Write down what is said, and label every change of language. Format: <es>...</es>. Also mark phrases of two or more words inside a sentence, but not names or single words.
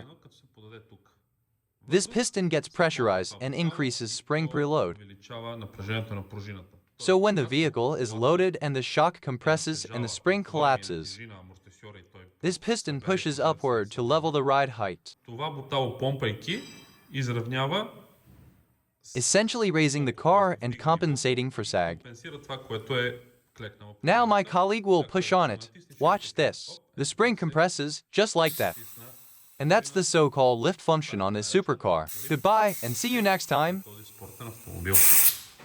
<bg>Като се подаде тук.</bg> <en>This piston gets pressurized and increases spring preload.</en> <bg>Увеличава напрежението на пружината.</bg> <en>So when the vehicle is loaded and the shock compresses and the spring collapses, this piston pushes upward to level the ride height,</en> <bg>Това бутало помпайки изравнява,</bg> <en>essentially raising the car and compensating for sag.</en> <bg>компенсира това, което е клекнало.</bg> <en>Now my colleague will push on it. Watch this. The spring compresses just like that. And that's the so-called lift function on this supercar. Goodbye and see you next time.</en> <bg>Този спортен автомобил.</bg>